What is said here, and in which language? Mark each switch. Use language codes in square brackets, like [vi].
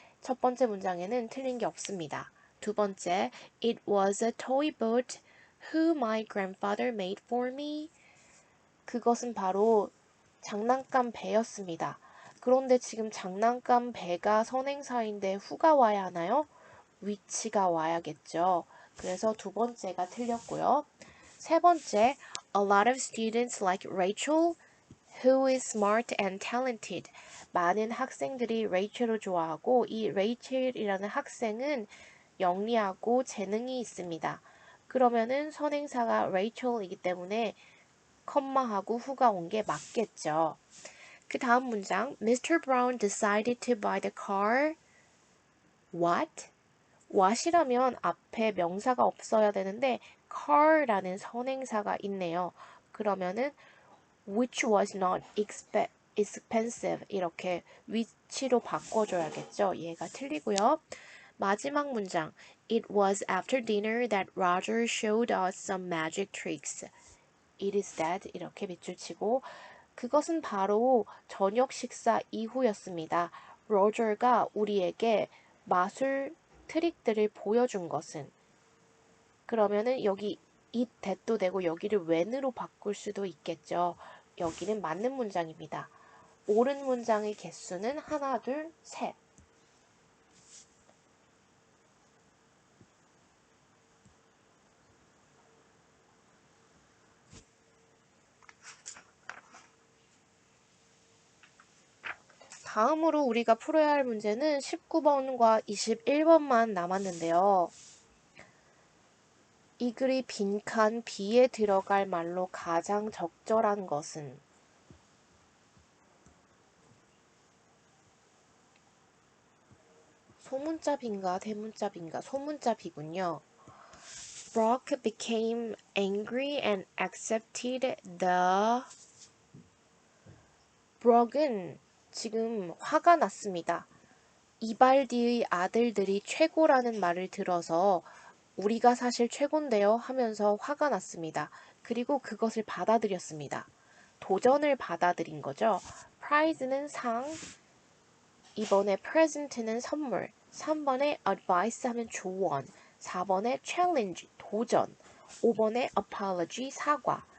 [ko] 첫 번째 문장에는 틀린 게 없습니다. 두 번째, [en] It was a toy boat who my grandfather made for me. [ko] 그것은 바로 장난감 배였습니다. 그런데 지금 장난감 배가 선행사인데 who가 와야 하나요? which가 와야겠죠. 그래서 두 번째가 틀렸고요. 세 번째, [en] a lot of students like Rachel, who is smart and talented. [ko] 많은 학생들이 레이첼을 좋아하고 이 레이첼이라는 학생은 영리하고 재능이 있습니다. 그러면은 선행사가 레이첼이기 때문에 컴마하고 who가 온 게 맞겠죠. 그 다음 문장, Mr. [en] Brown decided to buy the car. What? [ko] what이라면 앞에 명사가 없어야 되는데 car라는 선행사가 있네요. 그러면은 [en] which was not expensive [ko] 이렇게 which로 바꿔줘야겠죠. 얘가 틀리고요. 마지막 문장 [en] It was after dinner that Roger showed us some magic tricks. [ko] It is that 이렇게 밑줄 치고 그것은 바로 저녁 식사 이후였습니다. 로저가 우리에게 마술 트릭들을 보여준 것은 그러면은 여기 it that도 되고 여기를 when으로 바꿀 수도 있겠죠. 여기는 맞는 문장입니다. 옳은 문장의 개수는 하나, 둘, 셋. 다음으로 우리가 풀어야 할 문제는 19번과 21번만 남았는데요. 이 글이 빈칸 B에 들어갈 말로 가장 적절한 것은 소문자 B인가 대문자 B인가? 소문자 B군요. [en] Brock became angry and accepted the [ko] 브록은 지금 화가 났습니다. 이발디의 아들들이 최고라는 말을 들어서 우리가 사실 최고인데요 하면서 화가 났습니다. 그리고 그것을 받아들였습니다. 도전을 받아들인 거죠. prize는 상, 2번에 present는 선물, 3번에 advice 하면 조언, 4번에 challenge, 도전, 5번에 apology, 사과.